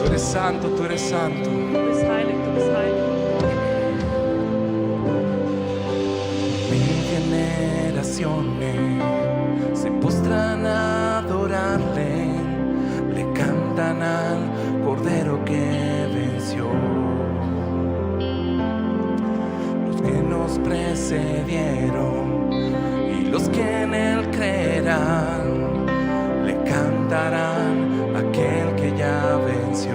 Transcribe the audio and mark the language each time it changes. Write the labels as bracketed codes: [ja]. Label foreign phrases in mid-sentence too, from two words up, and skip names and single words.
[es] santo, tú eres santo. [de] Du bist heilig, du bist heilig. [es] Mil generaciones se postran a adorarle, le cantan al Cordero que venció. Los que nos precedieron y los que en él creerán, le cantarán a aquel que ya venció.